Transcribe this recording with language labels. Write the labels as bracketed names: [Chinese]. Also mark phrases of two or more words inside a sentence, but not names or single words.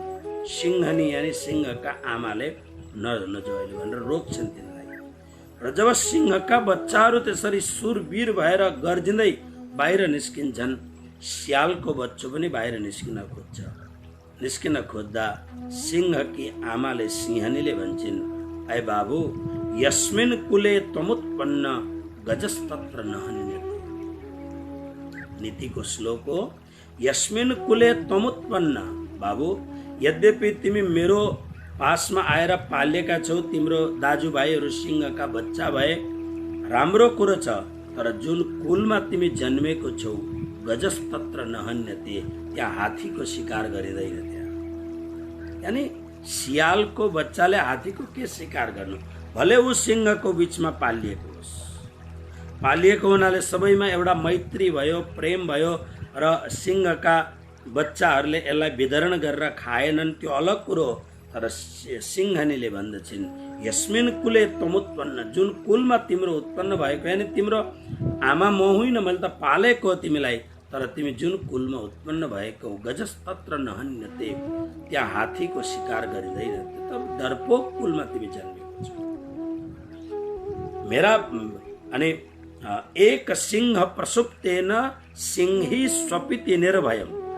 [Nepali] सिंहनी यानी सिंहका आमाले नजाइले भनेर रोक्छन् तिनलाई। र जब सिंहका बच्चाहरू त्यसरी सुरवीर भएर गर्जिँदै बाहिर निस्किन्छन्, स्यालको बच्चो पनि बाहिर निस्किन खोज्छ। निस्किन खोज्दा सिंहकी आमाले सिंहनीले भन्छन्, ऐ बाबु, [Sanskrit] यस्मिन् कुले त्वमुत्पन्न गजस्तत्र न हन्यते। [Nepali] नीतिको श्लोक हो, [Sanskrit] यस्मिन् कुले त्वमुत्पन्न। [Nepali] बाबु, यद्यपि तिमी मेरो पासमा आएर पालिएका छौ, तिम्रो दाजुभाइहरू सिंहका बच्चा भए राम्रो कुरो छ, तर जुन कुलमा तिमी जन्मेको छौ [Sanskrit] गजस्तत्र न हन्यते, [Nepali] त्यहाँ हात्तीको शिकार गरिँदैन। त्यहाँ यानी सियालको बच्चाले हात्तीको के शिकार गर्नु, भले ऊ सिंहको बिचमा पालिएको होस्। पालिएको हुनाले सबैमा एउटा मैत्री भयो, प्रेम भयो र सिंहका बच्चाहरूले यसलाई वितरण गरेर खाएनन्, त्यो अलग कुरो। तर सिंहनीले भन्दछन्, [Sanskrit] यस्मिन् कुले त्वमुत्पन्न, [Nepali] जुन कुलमा तिम्रो उत्पन्न भएको, यानी तिम्रो आमा म होइन, मैले त पालेको तिमीलाई, तर तिमी जुन कुलमा उत्पन्न भएको [Sanskrit] गजस्तत्र न हन्यते, [Nepali] त्यहाँ हात्तीको शिकार गरिँदैन। तब डरपोक कुलमा तिमी जन्मेको छौ। मेरा अनि [Sanskrit] एक सिंह प्रसुप्तेन सिंही स्वपिति निर्भयम।